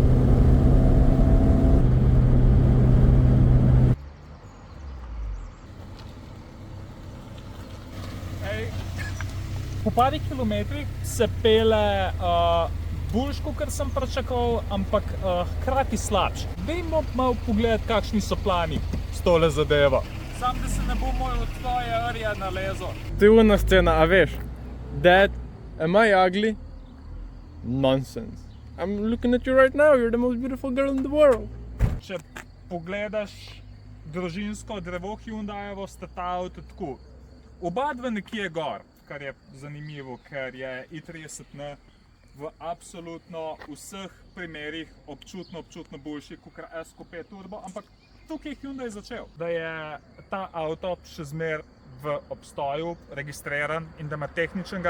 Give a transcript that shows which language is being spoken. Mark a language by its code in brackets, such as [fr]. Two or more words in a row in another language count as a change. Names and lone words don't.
[sl] Po parih kilometrih se pele boljš, kot sem pričakoval, ampak hkrati slabš. Dajmo malo pogledati, kakšni so plani s tole zadevo. Sam, da se ne bo moj od tvoje rje nalezal. To je una scena, a veš? [en] Dad, am I ugly? Nonsense. I'm looking at you right now, you're the most beautiful girl in the world. [sl] Če pogledaš družinsko drevo Hyundaievo, sta ta avto tako. Oba dva nekje gor, kar je zanimivo, ker je i30N v absolutno vseh primerih občutno boljši kot S-Coupe Turbo, ampak tukaj je Hyundai začel, da je ta avto še zmer v obstoju, registriran in da ima tehničnega.